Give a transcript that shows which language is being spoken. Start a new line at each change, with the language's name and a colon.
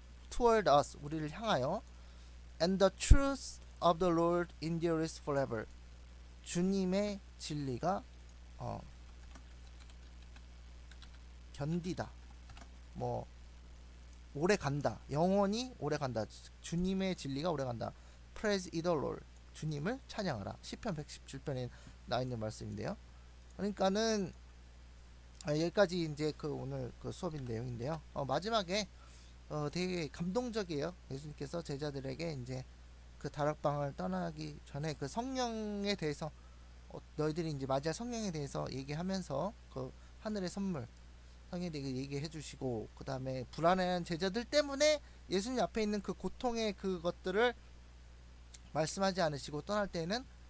English: toward us
Korean: 우리를 향하여
English: and the truth of the Lord endures forever.
Korean: 주님의 진리가 견디다 오래 간다 영원히 오래 간다 주님의 진리가 오래 간다.
English: Praise the Lord
Korean: 주님을 찬양하라. 시편 117편에 나와 있는 말씀인데요. 그러니까는 여기까지 이제 그 오늘 그 수업인 내용인데요. 마지막에 되게 감동적이에요. 예수님께서 제자들에게 이제 그 다락방을 떠나기 전에 그 성령에 대해서 너희들이 이제 맞이할 성령에 대해서 얘기하면서 그 하늘의 선물 성령에 대해 얘기해 주시고 그 다음에 불안해한 제자들 때문에 예수님 앞에 있는 그 고통의 그것들을 말씀하지 않으시고 떠날 때에는